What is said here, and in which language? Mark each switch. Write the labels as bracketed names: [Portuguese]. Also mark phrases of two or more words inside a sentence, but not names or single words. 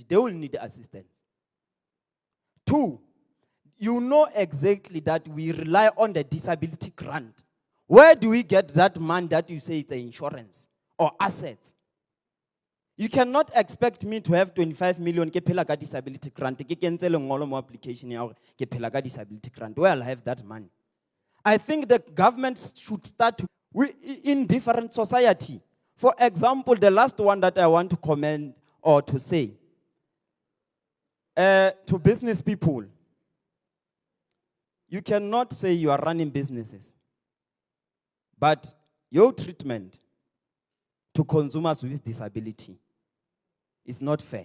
[English] They will need assistance. Two, you know exactly that we rely on the disability grant. Where do we get that money that you say it's insurance or assets? You cannot expect me to have 25 million [Northern Sotho] ke phela ka [English] disability grant. [Northern Sotho] Ke kentsele ngolo mo application ya ke phela ka [English] disability grant. Where I'll have that money? I think the government should start in different society. For example, the last one that I want to comment or to say to business people, you cannot say you are running businesses, but your treatment to consumers with disability is not fair.